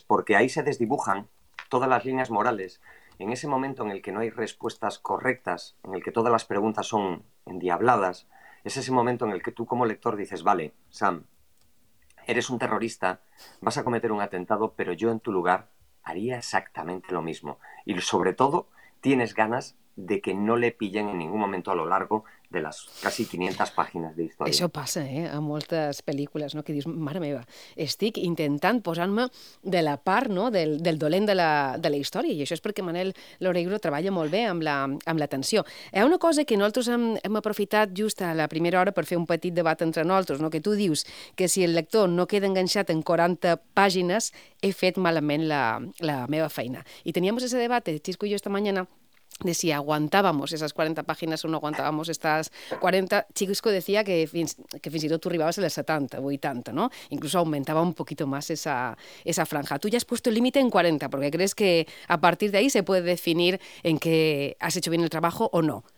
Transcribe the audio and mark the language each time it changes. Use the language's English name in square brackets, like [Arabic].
[Spanish] Porque ahí se desdibujan todas las líneas morales. En ese momento en el que no hay respuestas correctas, en el que todas las preguntas son endiabladas, es ese momento en el que tú como lector dices: vale, Sam, eres un terrorista, vas a cometer un atentado, pero yo en tu lugar haría exactamente lo mismo. Y sobre todo, tienes ganas de que no le pillen en ningún momento a lo largo de las casi 500 páginas de història. [Catalan] Això passa, a moltes pel·lícules, no? Que dius: mare meva, estic intentant posar-me de la part, no?, del dolent de la història. I això és perquè Manel Loureiro treballa molt bé amb la tensió. Hi ha una cosa que nosaltres hem aprofitat just a la primera hora per fer un petit debat entre nosaltres, no? Que tu dius que si el lector no queda enganxat en 40 pàgines, he fet malament la meva feina. [Spanish] I teníamos ese debat, Xisco i jo, esta mañana, de si aguantábamos esas 40 páginas o no aguantábamos estas 40. [Catalan] Chico [Spanish] decía [Catalan] que fins i tot tu arribaves a les 70, 80, ¿no? [Spanish] Incluso aumentaba un poquito más esa franja. Tú ya has puesto el límite en 40, porque crees que a partir de ahí se puede definir en que has hecho bien el trabajo o no.